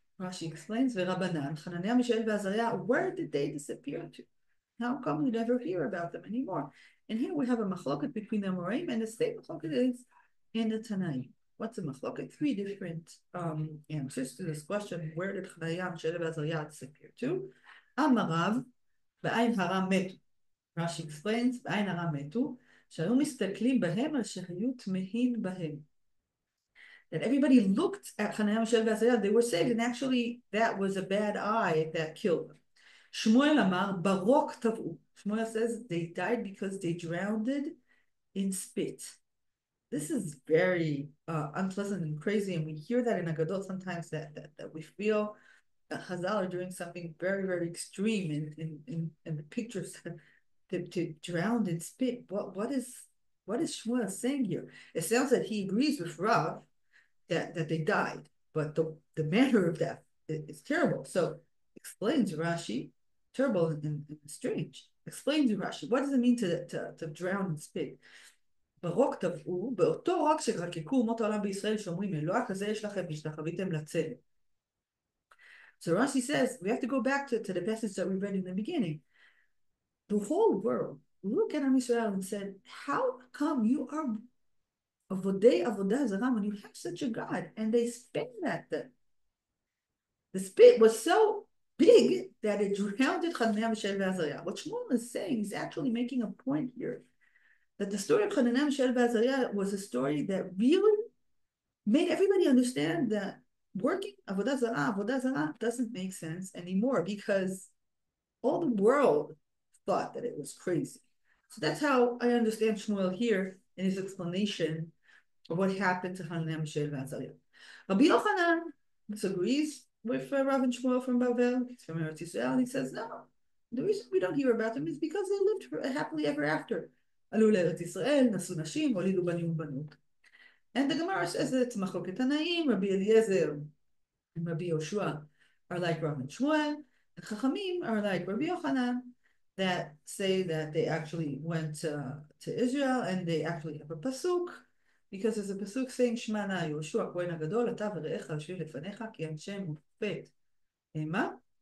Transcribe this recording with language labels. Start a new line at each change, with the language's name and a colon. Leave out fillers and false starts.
English: Rashi explains, Rabbanan, Chananiah, Mishael, and Azariah, where did they disappear to? How come we never hear about them anymore? And here we have a machloket between the Amoraim, and the same machloket is in the Tanaim. What's a machloket? Three different answers to this question. Where did Chananiah, Mishael, and Azariah disappear to? Amarav, b'ayin haram metu. Rashi explains,
Hebrew: b'ayin haram metu, שהיו מסתכלים בהם על שהיו תמהים בהם.
English: That everybody looked at Chananiah, Mishael, and Azariah, they were saved, and actually that was a bad eye that killed them. Shmuel Amar, Barok Tavu. Shmuel says they died because they drowned in spit. This is very unpleasant and crazy, and we hear that in Aggadot sometimes that we feel that Chazal are doing something very, very extreme in the pictures to drown in spit. What is Shmuel saying here? It sounds that he agrees with Rav that they died, but the manner of death is terrible. So explains Rashi, terrible and strange. Explains Rashi, what does it mean to drown in spit?
Hebrew: ברוק טבעו, באותו רוק שחקקו אומות העולם בישראל שאומרים, אלוה כזה יש לכם והשתחוויתם לצלם.
English: So Rashi says, we have to go back to the passage that we read in the beginning. The whole world looked at Am Yisrael and said, how come you are avodah zarah when you have such a God? And they spit at them. The spit was so big that it drowned Chananiah, Mishael, and Azariah. What Shmuel is saying is actually making a point here that the story of Chananiah, Mishael, and Azariah was a story that really made everybody understand that working avodah zarah doesn't make sense anymore because all the world thought that it was crazy. So that's how I understand Shmuel here in his explanation of what happened to Chananiah, Mishael, and Azariah. Rabbi Yochanan disagrees with Rav and Shmuel from Bavel, he's from Eretz Yisrael, and he says, no, the reason we don't hear about them is because they lived happily ever after.
Hebrew: עלו לארץ ישראל, נשאו נשים, הולידו בנים ובנות.
English: And the Gemara says that Machloket Tanaim, Rabbi Eliezer and Rabbi Yoshua are like Rav and Shmuel, and Chachamim are like Rabbi Yochanan, that say that they actually went to Israel and they actually have a pasuk, because there's a pasuk saying, Shema na Yoshua, Kohen HaGadol,
Hebrew: אתה ורעך יושבים לפניך, כי אנשי מופת. מה?